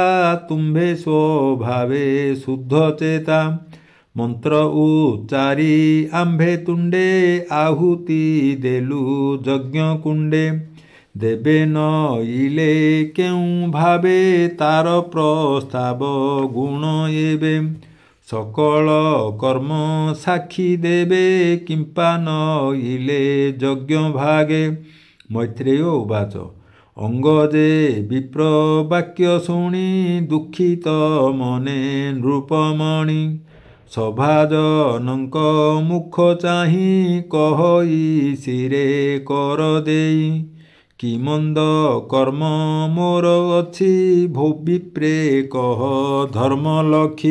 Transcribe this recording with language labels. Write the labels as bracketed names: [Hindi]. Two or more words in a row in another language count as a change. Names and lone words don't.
[Odia] ତୁମ୍ଭେ ସ୍ୱଭାବେ ଶୁଦ୍ଧ ଚେତା ମନ୍ତ୍ର ଉଚ୍ଚାରି ଆମ୍ଭେ ତୁଣ୍ଡେ ଆହୁତି ଦେଲୁ ଯଜ୍ଞକୁଣ୍ଡେ ଦେବେ ନଇଲେ କେଉଁ ଭାବେ ତାର ପ୍ରସ୍ତାବ ଗୁଣ ଏବେ ସକଳ କର୍ମ ସାକ୍ଷୀ ଦେବେ କିଂପା ନଇଲେ ଯଜ୍ଞ ଭାଗେ। ମୈତ୍ରେୟ ଉବାଚ ଅଙ୍ଗଜେ ବିପ୍ର ବାକ୍ୟ ଶୁଣୀ ଦୁଖିତ ମନେ ନୃପମଣି। ସଭାଜନକ ମୁଖ ଚାହି କହଇ ଶିରେ କର ଦେଇ। କି ମନ୍ଦ କର୍ମ ମୋର ଅଛି ବିପ୍ରେ କହ ଧର୍ମ ଲଖୀ।